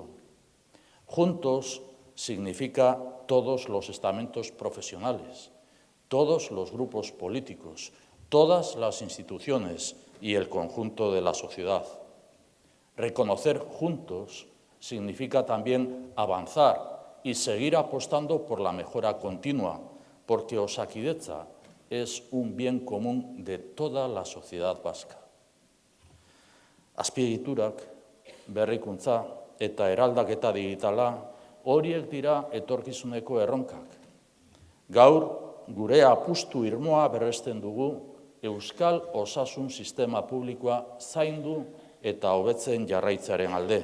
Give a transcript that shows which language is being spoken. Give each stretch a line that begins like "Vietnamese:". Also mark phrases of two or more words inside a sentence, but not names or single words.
Spanish: Juntos significa todos los estamentos profesionales, todos los grupos políticos, todas las instituciones y el conjunto de la sociedad. Reconocer juntos significa también avanzar y seguir apostando por la mejora continua, porque Osakidetza es un bien común de toda la sociedad vasca.
Basque: Azpiegiturak, berrikuntza eta eraldaketa digitala horiek dira etorkizuneko erronkak. Gaur, gure apustu irmoa berresten dugu euskal osasun sistema publikoa zaindu eta hobetzen jarraitzearen alde.